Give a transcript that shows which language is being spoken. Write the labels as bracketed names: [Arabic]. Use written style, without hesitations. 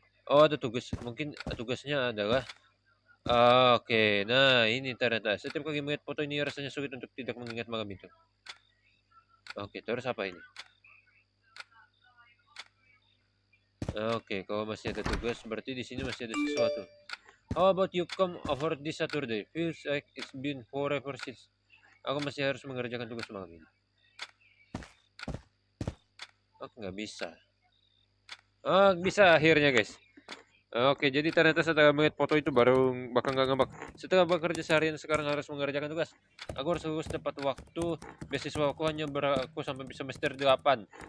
[Indonesian] Oh, ada tugas. Mungkin tugasnya adalah oke, nah ini ternyata. Setiap kali melihat foto ini rasanya sulit untuk tidak mengingat malam itu. Oke, terus apa ini? Oke, kalau masih ada tugas, berarti di sini masih ada sesuatu. [English] How about you come over this Saturday? Feels like it's been forever since. [Indonesian] Aku masih harus mengerjakan tugas malam ini. Oke, nggak bisa. Oh, bisa akhirnya guys. Oke, jadi ternyata setelah melihat foto itu baru bakal nggak ngambek. Setelah bekerja seharian sekarang harus mengerjakan tugas. Aku harus lulus tepat waktu. Beasiswa aku hanya berlaku sampai semester 8.